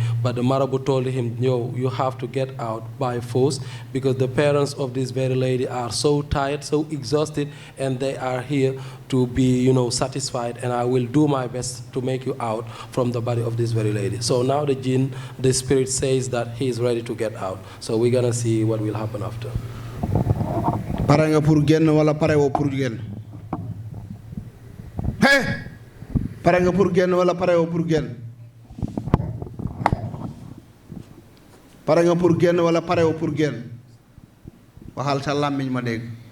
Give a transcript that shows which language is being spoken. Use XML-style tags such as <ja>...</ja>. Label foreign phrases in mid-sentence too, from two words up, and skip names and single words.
<en>But the marabout told him, you have to get out by force because the parents of this very lady are so tired, so exhausted, and they are here to be, satisfied, and I will do my best to make you out from the body of this very lady. So now the jinn, the spirit says that he is ready to get out. So we're gonna see what will happen after.</en> <wo>Pare nga pour génn wala pare woo pour génn? Pare nga pour génn wala pare woo pour génn? Pare nga pour génn wala pare woo pour génn? Waxal sa làmmiñ ma dégg.</wo>